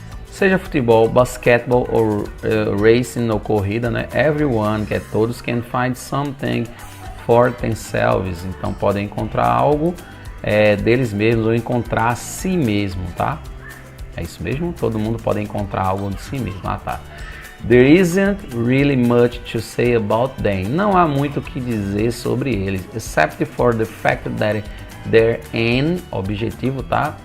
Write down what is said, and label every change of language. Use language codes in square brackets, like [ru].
[pt] Seja futebol, basquetebol ou racing ou corrida, né? [en] Everyone, [pt] que é todos, [en] can find something for themselves. [pt] Então podem encontrar algo deles mesmos ou encontrar a si mesmo, tá? É isso mesmo? Todo mundo pode encontrar algo de si mesmo. Tá. [en] There isn't really much to say about them. [pt] Não há muito o que dizer sobre eles, [en] except for the fact that their aim, [pt] objetivo, tá?